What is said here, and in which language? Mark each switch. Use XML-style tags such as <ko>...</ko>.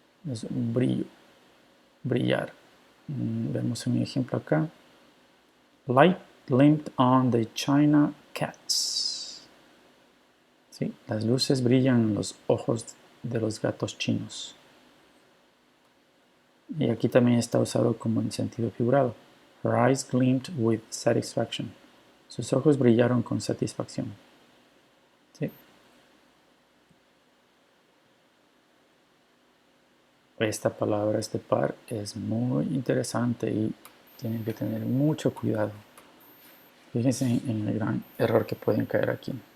<es>Es un brillo, brillar. Vemos un ejemplo acá.</es> <en>Light gleamed on the china cats.</en> <es>¿Sí? Las luces brillan en los ojos de los gatos chinos. Y aquí también está usado como en sentido figurado.</es> <en>Her eyes gleamed with satisfaction.</en> <es>Sus ojos brillaron con satisfacción. ¿Sí? Esta palabra, este par, es muy interesante y tienen que tener mucho cuidado. Fíjense en el gran error que pueden caer aquí.</es>